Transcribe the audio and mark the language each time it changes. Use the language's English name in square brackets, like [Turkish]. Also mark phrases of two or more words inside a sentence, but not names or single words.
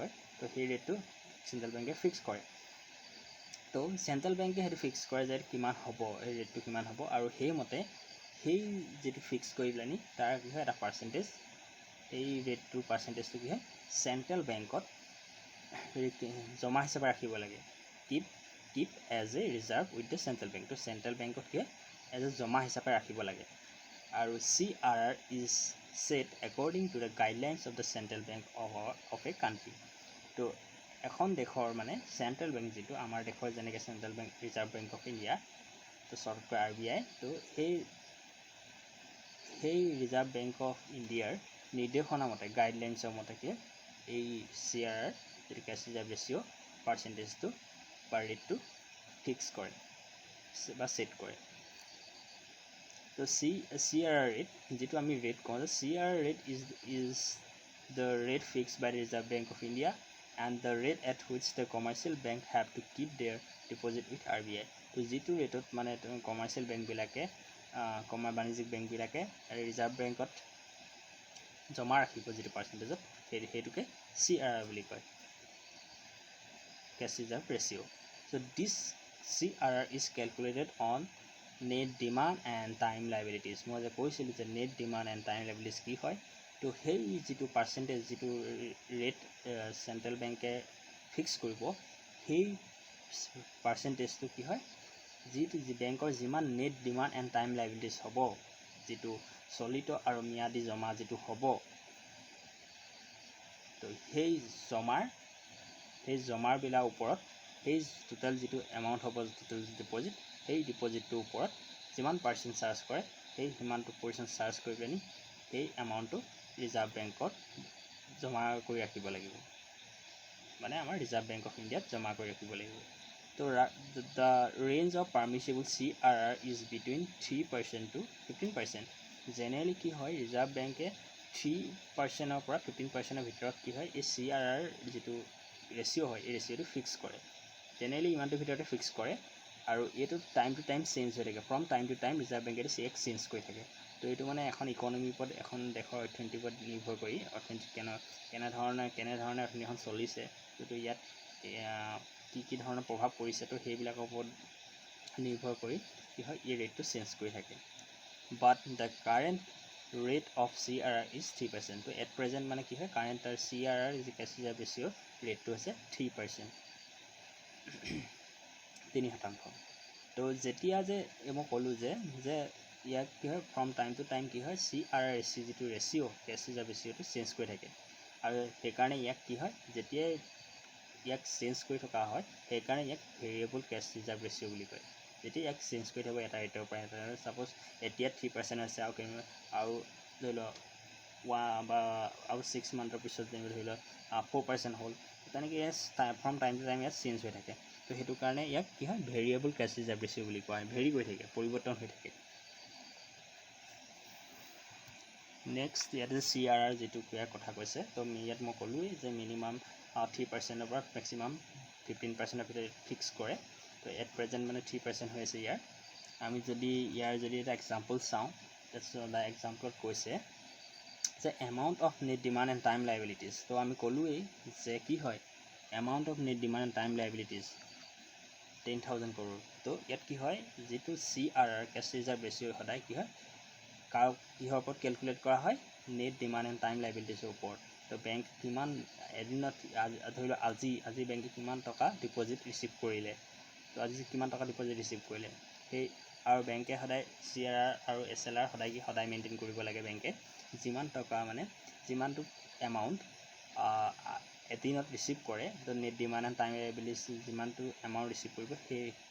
[Assamese] তো সেই ৰেটটো [English] central banke [Assamese] ফিক্স কৰে তো [English] central banke [Assamese] সেইটো ফিক্স কৰে যে কিমান হ'ব এই ৰেটটো কিমান হ'ব আৰু সেইমতে সেই যেটো ফিক্স কৰি পেলানি তাৰ কি হয় এটা পাৰ্চেণ্টেজ এই ৰেটটোৰ পাৰ্চেণ্টেজটো কি হয় [English] central bankot [Assamese] জমা হিচাপে ৰাখিব লাগে [English] keep as a reserve with the central bank [Assamese] তো [English] central bankot [Assamese] কি [English] as a [Assamese] জমা হিচাপে ৰাখিব লাগে আৰু [English] CRR is set according to the guidelines of the central bank of a country [Assamese] তো এখন দেশৰ মানে [English] central bank [Assamese] যেটো আমাৰ দেশৰ যেনেকৈ [English] central bank [Assamese] ৰিজাৰ্ভ বেংক অফ ইণ্ডিয়া তো চৰ্টকৈ RBI তো সেই ৰিজাৰ্ভ বেংক অফ ইণ্ডিয়াৰ নিৰ্দেশনা মতে গাইডলাইনছৰ মতে কি এই CRR যেটো [English] cash reserve ratio percentage [Assamese] বা ৰেটটো ফিক্স কৰে বা সেট কৰে তো CRR ৰেট যেটো আমি ৰেট কওঁ যে CRR ৰেট [English] is the rate fixed by the Reserve Bank of India and the rate at which the commercial bank have to keep their deposit with RBI [Assamese] তো যেটো ৰেটত মানে কমাৰ্চিয়েল বেংকবিলাকে বাণিজ্যিক বেংকবিলাকে ৰিজাৰ্ভ বেংকত জমা ৰাখিব যেটো পাৰ্চেণ্টেজত সেইটোকে CRR বুলি কয় [English] cash reserve ratio so this CRR is calculated on net demand and time liabilities [Assamese] মই যে কৈছিলোঁ যে [English] net demand and time liabilities [Assamese] কি হয় তো সেই যেটো পাৰ্চেণ্টেজ যেটো ৰেট চেণ্ট্ৰেল বেংকে ফিক্স কৰিব সেই পাৰ্চেণ্টেজটো কি হয় যেটো বেংকৰ যিমান [English] net demand and time liabilities [Assamese] হ'ব যেটো চলিত আৰু ম্যাদী জমা যেটো হ'ব তো সেই জমাৰ বিলাৰ ওপৰত সেই টোটাল যেটো এমাউণ্ট হ'ব [English] total deposit [Assamese] সেই ডিপজিটটোৰ ওপৰত যিমান [English] percent charge [Assamese] কৰে সেই সিমানটো [English] percent charge [Assamese] কৰি পেনি সেই এমাউণ্টটো ৰিজাৰ্ভ বেংকত জমা কৰি ৰাখিব লাগিব মানে আমাৰ ৰিজাৰ্ভ বেংক অফ ইণ্ডিয়াত জমা কৰি ৰাখিব লাগিব তো [English] the range of permissible CRR is between 3% to 15% [Assamese] জেনেৰেলি কি হয় ৰিজাৰ্ভ বেংকে 3%ৰ পৰা 15%ৰ ভিতৰত কি হয় এই CRR যেটো ৰেচিঅ' হয় এই ৰেচিঅ'টো ফিক্স কৰে জেনেৰেলি ইমানটোৰ ভিতৰতে ফিক্স কৰে আৰু এইটো [English] time to time change [Assamese] হৈ থাকে ফ্ৰম [English] time to time [Assamese] ৰিজাৰ্ভ বেংকে চেঞ্জ কৰি থাকে তো এইটো মানে এখন ইকনমিৰ ওপৰত এখন দেশৰ অৰ্থনীতিৰ ওপৰত নিৰ্ভৰ কৰি অৰ্থনীতি কেনেধৰণে অৰ্থনীতিখন চলিছে তো ইয়াত কি ধৰণৰ প্ৰভাৱ পৰিছে তো সেইবিলাকৰ ওপৰত নিৰ্ভৰ কৰি কি হয় এই ৰেটটো চেঞ্জ কৰি থাকে [English] but the current rate of CRR is 3% [Assamese] তো [English] at present [Assamese] মানে কি হয় কাৰেণ্ট তাৰ CRR যে [English] cash reserve ratio [Assamese] ৰেটটো আছে 3% 3% তো যেতিয়া যে মই ক'লোঁ যে ইয়াক কি হয় [English] from time to time [Assamese] কি হয় CRR ৰেচিঅ' যেটো ৰেচিঅ' [English] cash reserve [Assamese] ৰেচিঅ'টো চেঞ্জ কৰি থাকে আৰু সেইকাৰণে ইয়াক কি হয় যেতিয়াই ইয়াক চেঞ্জ কৰি থকা হয় সেইকাৰণে ইয়াক ভেৰিয়েবল [English] cash reserve ratio [Assamese] বুলি কয় যেতিয়া ইয়াক চেঞ্জ কৰি থাকিব এটা ৰেটৰ পৰা এটা সাপোজ এতিয়া 3% আছে আৰু ধৰি লওক বা আৰু 6 মান্থৰ পিছত ধৰি লওক 4% হ'ল তেনেকৈ [English] from time to time [Assamese] ইয়াত চেঞ্জ হৈ থাকে তো সেইটো কাৰণে ইয়াক কি হয় ভেৰিয়েবল [English] cash reserve ratio [Assamese] বুলি কোৱা হয় ভেৰি হৈ থাকে পৰিৱৰ্তন হৈ থাকে নেক্সট ইয়াতে CRR যেটো কথা কৈছে তো ইয়াত মই ক'লোৱেই যে মিনিমাম 3%ৰ পৰা মেক্সিমাম 15%ৰ ভিতৰত ফিক্স কৰে তো [English] at present [Assamese] মানে 3% হৈ আছে ইয়াৰ আমি যদি এটা এক্সাম্পল চাওঁ তাৰপিছত এক্সাম্পলত কৈছে যে [English] amount of net demand and time liabilities [Assamese] তো আমি ক'লোৱেই যে কি হয় [English] amount of net demand and time liabilities [Assamese] 10,000 crore তো ইয়াত কি হয় যেটো CRR [English] cash reserve ratio [Assamese] সদায় কি হয় কিহৰ ওপৰত কেলকুলেট কৰা হয় [English] net demand and time liabilities [Assamese] ওপৰত তো বেংক কিমান এদিনত ধৰি লওক আজি বেংকে কিমান টকা [English] deposit receive [Assamese] কৰিলে তো আজি কিমান টকা [English] deposit receive [Assamese] কৰিলে সেই আৰু বেংকে সদায় CRR আৰু SLR সদায় মেইনটেইন কৰিব লাগে বেংকে যিমান টকা মানে যিমানটো এমাউণ্ট এদিনত ৰিচিভ কৰে তো [English] net demand and time liabilities [Assamese] যিমানটো এমাউণ্ট ৰিচিভ কৰিব সেই